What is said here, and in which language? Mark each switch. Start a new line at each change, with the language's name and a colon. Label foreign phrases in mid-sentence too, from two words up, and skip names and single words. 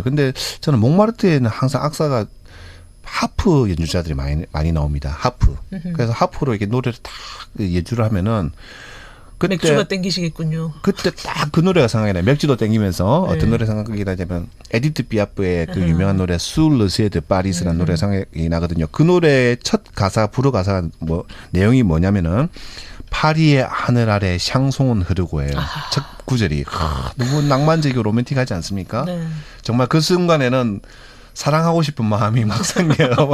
Korean: 근데 저는 몽마르트에는 항상 악사가 하프 연주자들이 많이 나옵니다. 하프. 그래서 하프로 이렇게 노래를 딱 연주를 하면은 그때 맥주가 땡기시겠군요. 그때 딱 그 노래가 생각이 나요. 맥주도 땡기면서 네. 어떤 노래 생각이 나냐면 에디트 피아프의 그 유명한 노래 Sous le ciel de Paris라는 노래가 생각이 나거든요. 그 노래의 첫 가사, 불어 가사가 뭐 내용이 뭐냐면은 파리의 하늘 아래 샹송은 흐르고예요. 첫 구절이 너무 낭만적이고 로맨틱하지 않습니까? 네. 정말 그 순간에는 사랑하고 싶은 마음이 막 생겨요.